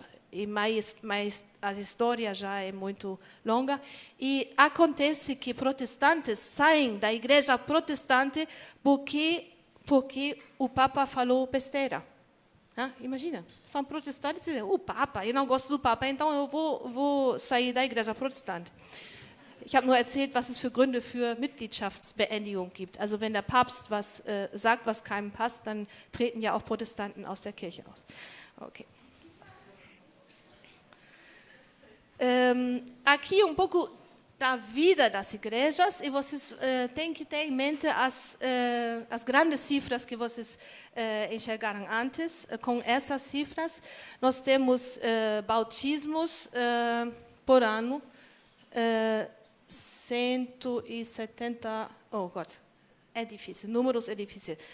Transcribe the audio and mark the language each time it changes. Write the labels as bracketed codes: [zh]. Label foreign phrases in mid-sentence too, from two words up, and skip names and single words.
[pt] Mas a história já é muito longa. E acontece que protestantes saem da igreja protestante porque o Papa falou besteira. Imagina, são protestantes e dizem: o Papa, eu não gosto do Papa, então eu vou sair da igreja protestante. [de] Ich habe nur erzählt, was es für Gründe für Mitgliedschaftsbeendigung gibt. Also wenn der Papst was sagt, was keinem passt, dann treten ja auch Protestanten aus der Kirche aus. Okay. [pt] Aqui pouco da vida das igrejas, e vocês têm que ter em mente as grandes cifras que vocês enxergaram antes. Com essas cifras, nós temos bautismos por ano, 170, [de] oh Gott, [pt] é difícil, números é difícil.